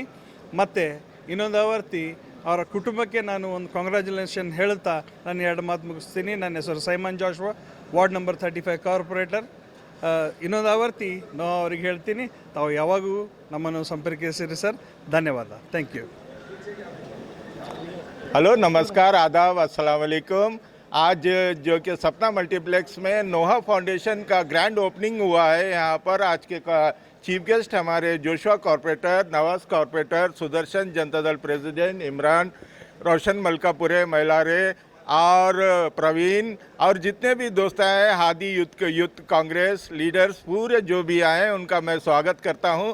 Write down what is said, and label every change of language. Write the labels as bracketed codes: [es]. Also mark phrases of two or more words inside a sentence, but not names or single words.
[kn] ಮತ್ತು ಇನ್ನೊಂದು ಆವರ್ತಿ ಅವರ ಕುಟುಂಬಕ್ಕೆ ನಾನು ಒಂದು ಕಾಂಗ್ರ್ಯಾಚುಲೇಷನ್ ಹೇಳ್ತಾ ನಾನು 2 ಮಾತು ಮುಗಿಸ್ತೀನಿ. ನನ್ನ ಹೆಸರು ಸೈಮನ್ ಜಾಶ್ವಾ, [en] ward number [kn] 35 ಕಾರ್ಪೊರೇಟರ್. ಇನ್ನೊಂದು ಆವರ್ತಿ ನಾವು ಅವ್ರಿಗೆ ಹೇಳ್ತೀನಿ, ತಾವು ಯಾವಾಗೂ ನಮ್ಮನ್ನು ಸಂಪರ್ಕಿಸಿರಿ ಸರ್. ಧನ್ಯವಾದ. [en] thank you. [hi] हेलो, नमस्कार, आदाब, [ar] السلام عليكم. [hi] आज जो कि सपना मल्टीप्लेक्स में नोहा फाउंडेशन का [en] grand opening [hi] हुआ है। यहाँ पर आज के [en] chief guest [hi] हमारे जोशुआ कॉर्पोरेटर, नवाज कॉर्पोरेटर, सुदर्शन जनता दल प्रेसिडेंट, इमरान, रोशन मलकापुरे, महिलारे और प्रवीण और जितने भी दोस्त आए, हादी यूथ कांग्रेस लीडर्स पूरे जो भी आए, उनका मैं स्वागत करता हूं।